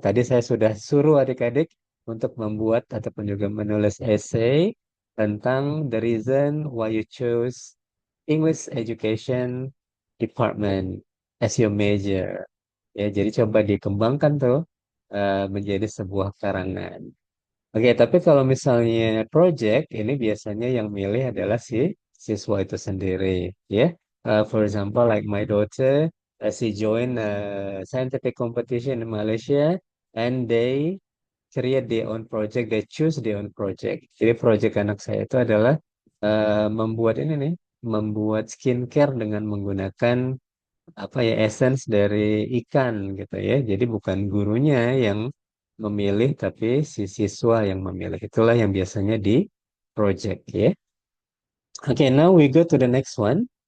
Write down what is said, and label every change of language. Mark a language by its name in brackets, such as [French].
[Indonesian] Tadi saya sudah suruh adik-adik untuk membuat ataupun juga menulis essay tentang [English] the reason why you chose English Education Department as your major. [Indonesian] Ya, jadi coba dikembangkan tuh menjadi sebuah karangan. Oke, tapi kalau misalnya project ini biasanya yang milih adalah si siswa itu sendiri, ya. [English] For example, like my daughter, she join a scientific competition in Malaysia, and they create their own project, they choose their own project. [Indonesian] Jadi project anak saya itu adalah membuat ini nih, membuat skincare dengan menggunakan apa ya essence dari ikan gitu ya. Jadi bukan gurunya yang memilih, tapi si siswa yang memilih. Itulah yang biasanya di project ya. [English] Oke, now we go to the next one.